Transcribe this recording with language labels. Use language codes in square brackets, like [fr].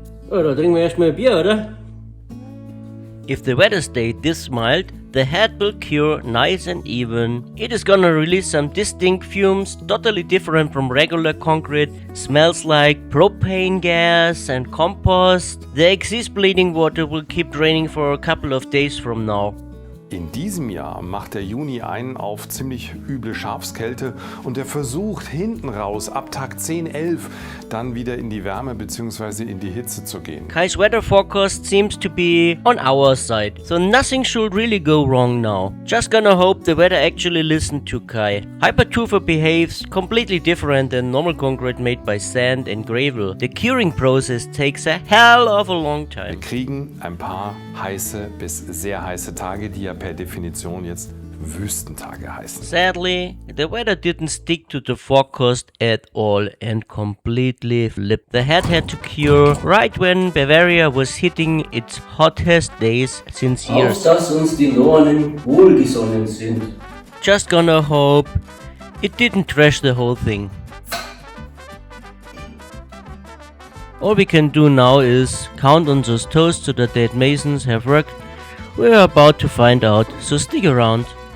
[de] Oh, da trinken wir erstmal ein Bier, oder? [en] If the weather stayed this mild, the head will cure nice and even. It is gonna release some distinct fumes, totally different from regular concrete. Smells like propane gas and compost. The excess bleeding water will keep draining for a couple of days from now. [de] In diesem Jahr macht der Juni einen auf ziemlich üble Schafskälte und er versucht hinten raus ab Tag 10, 11 dann wieder in die Wärme bzw. in die Hitze zu gehen. [en] Kai's weather forecast seems to be on our side, so nothing should really go wrong now. Just gonna hope the weather actually listened to Kai. Hypertufa behaves completely different than normal concrete made by sand and gravel. The curing process takes a hell of a long time. [de] Wir kriegen ein paar heiße bis sehr heiße Tage, die ja per Definition jetzt Wüstentage heißen. [en] Sadly, the weather didn't stick to the forecast at all and completely flipped. The head had to cure right when Bavaria was hitting its hottest days since years. [de] Auf dass uns die Nornen wohlgesonnen sind. [en] Just gonna hope it didn't trash the whole thing. All we can do now is count on those toasts so that dead masons have worked. We're about to find out, so stick around.